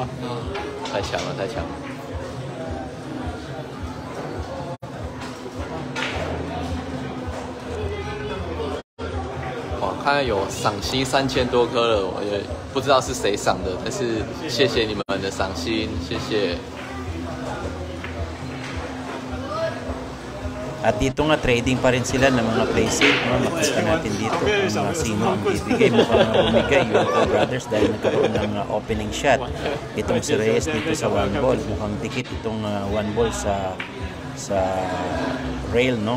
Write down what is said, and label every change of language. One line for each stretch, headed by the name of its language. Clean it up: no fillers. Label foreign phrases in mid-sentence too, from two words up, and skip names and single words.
Chinese: 太强了，太强了！哇，看来有赏心3000多颗了，我也不知道是谁赏的，但是谢谢你们的赏心，谢谢。
Filipino: At dito nga trading pa rin sila ng mga
English: play safe,
Filipino: no? Makita natin dito kung sino ang bibigay. Mukhang bumigay yung Brothers dahil nagkaroon ng
English: opening shot.
Filipino: Itong si Reyes dito sa 1 ball. Mukhang dikit itong 1 ball sa rail, no?